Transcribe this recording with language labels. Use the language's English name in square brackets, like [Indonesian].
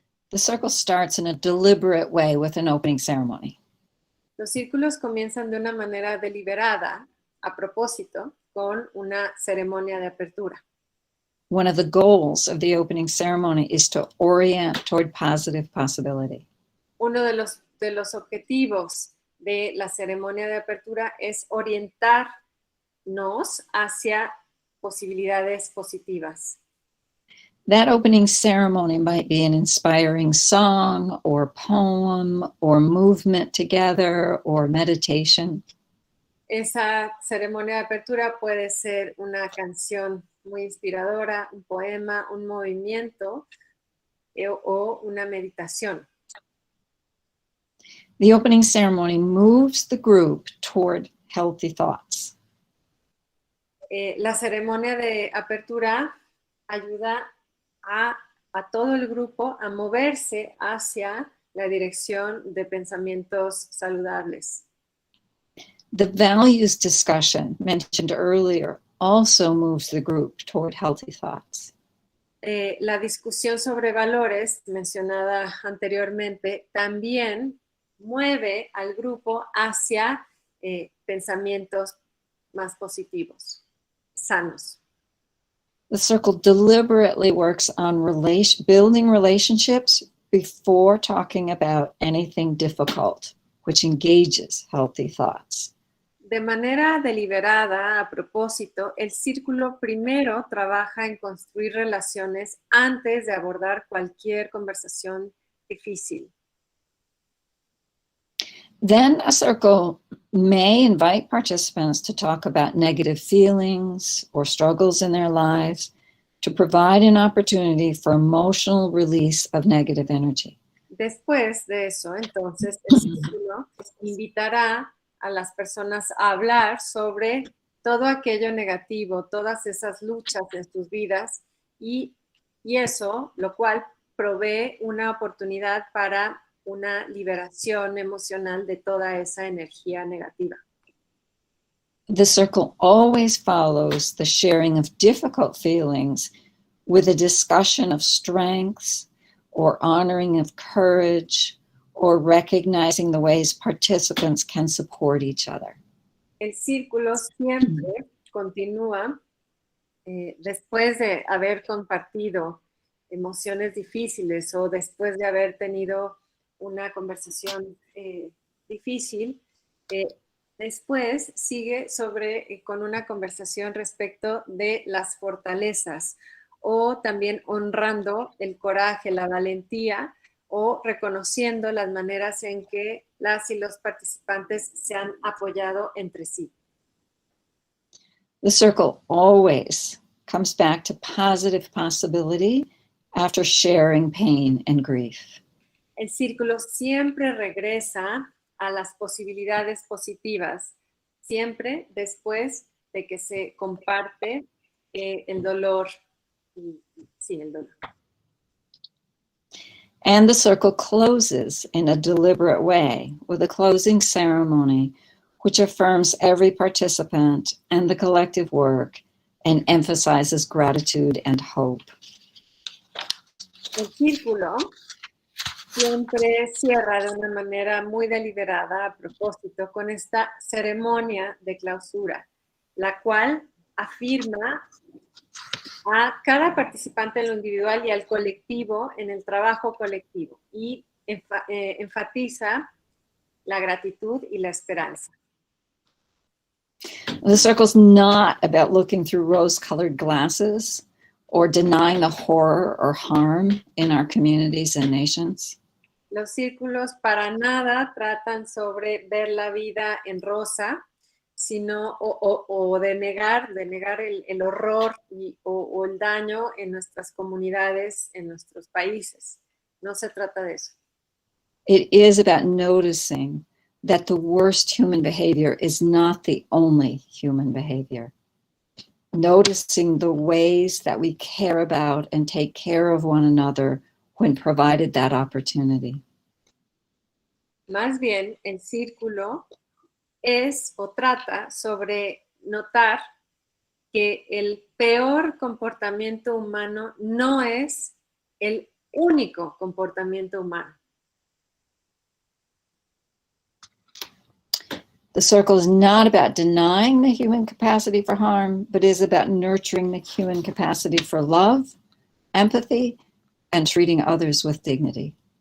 [English] The circle starts in a deliberate way with an opening ceremony. [Spanish] Los círculos comienzan de una manera deliberada, a propósito, con una ceremonia de apertura. [English] One of the goals of the opening ceremony is to orient toward positive possibility. [Spanish] Uno de los objetivos de la ceremonia de apertura es orientarnos hacia posibilidades positivas. [English] That opening ceremony might be an inspiring song or poem or movement together or meditation. [Spanish] Esa ceremonia de apertura puede ser una canción muy inspiradora, un poema, un movimiento o una meditación. [English] The opening ceremony moves the group toward healthy thoughts. [Spanish] La ceremonia de apertura ayuda a todo el grupo a moverse hacia la dirección de pensamientos saludables. [English] The values discussion mentioned earlier also moves the group toward healthy thoughts. [Spanish] La discusión sobre valores mencionada anteriormente también mueve al grupo hacia pensamientos más positivos, sanos. [English] The circle deliberately works on building relationships before talking about anything difficult, which engages healthy thoughts. [Spanish] De manera deliberada, a propósito, el círculo primero trabaja en construir relaciones antes de abordar cualquier conversación difícil. [English] Then a circle may invite participants to talk about negative feelings or struggles in their lives to provide an opportunity for emotional release of negative energy. [Spanish] Después de eso, entonces, el círculo invitará a las personas a hablar sobre todo aquello negativo, todas esas luchas en sus vidas y eso, lo cual provee una oportunidad para una liberación emocional de toda esa energía negativa. [English] The circle always follows the sharing of difficult feelings with a discussion of strengths or honoring of courage or recognizing the ways participants can support each other. [Spanish] El círculo siempre continúa después de haber compartido emociones difíciles o después de haber tenido una conversación difícil, después sigue con una conversación respecto de las fortalezas o también honrando el coraje, la valentía o reconociendo las maneras en que las y los participantes se han apoyado entre sí. [English] The circle always comes back to positive possibility after sharing pain and grief. [Spanish] El círculo siempre regresa a las posibilidades positivas, siempre después de que se comparte el dolor. Sí, el dolor. [English] And the circle closes in a deliberate way with a closing ceremony which affirms every participant and the collective work and emphasizes gratitude and hope. [Spanish] El círculo siempre cierra de una manera muy deliberada, a propósito, con esta ceremonia de clausura, la cual afirma a cada participante en lo individual y al colectivo en el trabajo colectivo y enfatiza la gratitud y la esperanza. [English] The circle's not about looking through rose-colored glasses or denying the horror or harm in our communities and nations. [Spanish] Los círculos para nada tratan sobre ver la vida en rosa, sino o de negar el horror o el daño en nuestras comunidades, en nuestros países. No se trata de eso. [English] It is about noticing that the worst human behavior is not the only human behavior. Noticing the ways that we care about and take care of one another when provided that opportunity. [Spanish] Más bien, el círculo es o trata sobre notar que el peor comportamiento humano no es el único comportamiento humano. [English] The circle is not about denying the human capacity for harm, but is about nurturing the human capacity for love, empathy, and treating others with dignity.